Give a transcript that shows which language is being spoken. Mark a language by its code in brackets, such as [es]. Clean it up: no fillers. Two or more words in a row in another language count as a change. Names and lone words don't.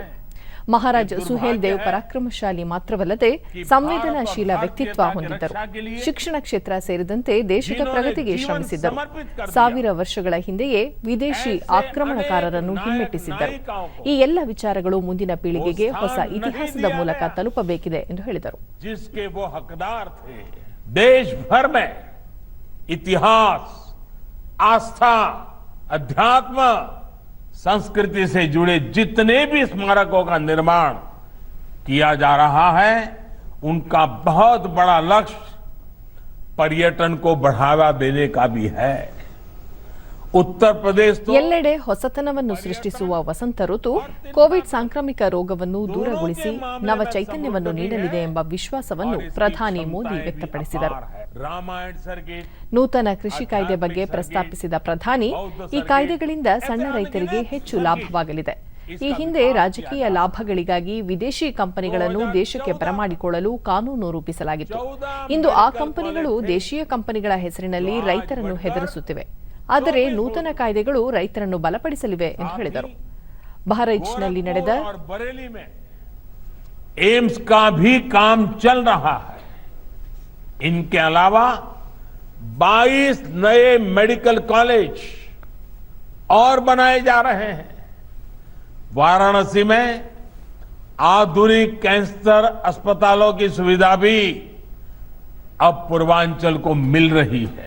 [kn] ಮಹಾರಾಜ್ ಸುಹೇಲ್ ದೇವ್ ಪರಾಕ್ರಮಶಾಲಿ ಮಾತ್ರವಲ್ಲದೆ ಸಂವೇದನಾಶೀಲ ವ್ಯಕ್ತಿತ್ವ ಹೊಂದಿದ್ದರು. ಶಿಕ್ಷಣ ಕ್ಷೇತ್ರ ಸೇರಿದಂತೆ ದೇಶದ ಪ್ರಗತಿಗೆ ಶ್ರಮಿಸಿದ್ದರು. 1000 ವರ್ಷಗಳ ಹಿಂದೆಯೇ ವಿದೇಶಿ ಆಕ್ರಮಣಕಾರರನ್ನು ಹಿಮ್ಮೆಟ್ಟಿಸಿದ್ದರು. ಈ ಎಲ್ಲ ವಿಚಾರಗಳು ಮುಂದಿನ ಪೀಳಿಗೆಗೆ ಹೊಸ ಇತಿಹಾಸದ ಮೂಲಕ ತಲುಪಬೇಕಿದೆ ಎಂದು ಹೇಳಿದರು. [hi] देश भर में इतिहास, आस्था, अध्यात्म, संस्कृति से जुड़े जितने भी स्मारकों का निर्माण किया जा रहा है, उनका बहुत बड़ा लक्ष्य पर्यटन को बढ़ावा देने का भी है। उत्तर प्रदेश तो [kn] ಎಲ್ಲೆಡೆ ಹೊಸತನವನ್ನು ಸೃಷ್ಟಿಸುವ ವಸಂತ ಋತು ಕೋವಿಡ್ ಸಾಂಕ್ರಾಮಿಕ ರೋಗವನ್ನು ದೂರಗೊಳಿಸಿ ನವ ಚೈತನ್ಯವನ್ನು ನೀಡಲಿದೆ ಎಂಬ ವಿಶ್ವಾಸವನ್ನು ಪ್ರಧಾನಿ ಮೋದಿ ವ್ಯಕ್ತಪಡಿಸಿದರು. [hi] रामायण सर के [kn] ನೂತನ ಕೃಷಿ ಕಾಯ್ದೆ ಬಗ್ಗೆ ಪ್ರಸ್ತಾಪಿಸಿದ ಪ್ರಧಾನಿ, ಈ ಕಾಯ್ದೆಗಳಿಂದ ಸಣ್ಣ ರೈತರಿಗೆ ಹೆಚ್ಚು ಲಾಭವಾಗಲಿದೆ. ಈ ಹಿಂದೆ ರಾಜಕೀಯ ಲಾಭಗಳಿಗಾಗಿ ವಿದೇಶಿ ಕಂಪನಿಗಳನ್ನು ದೇಶಕ್ಕೆ ಬರಮಾಡಿಕೊಳ್ಳಲು ಕಾನೂನು ರೂಪಿಸಲಾಗಿತ್ತು. ಇಂದು ಆ ಕಂಪನಿಗಳು ದೇಶೀಯ ಕಂಪನಿಗಳ ಹೆಸರಿನಲ್ಲಿ ರೈತರನ್ನು ಹೆದರಿಸುತ್ತಿವೆ. ಆದರೆ ನೂತನ ಕಾಯ್ದೆಗಳು ರೈತರನ್ನು ಬಲಪಡಿಸಲಿವೆ ಎಂದು ಹೇಳಿದರು. ಬಹರೈಚ್ನಲ್ಲಿ ನಡೆದ [hi] और बरेली में एम्स का भी काम चल रहा है। इनके अलावा 22 नए मेडिकल कॉलेज और बनाए जा रहे हैं। वाराणसी में आधुनिक कैंसर अस्पतालों की सुविधा भी अब पूर्वांचल को मिल रही है।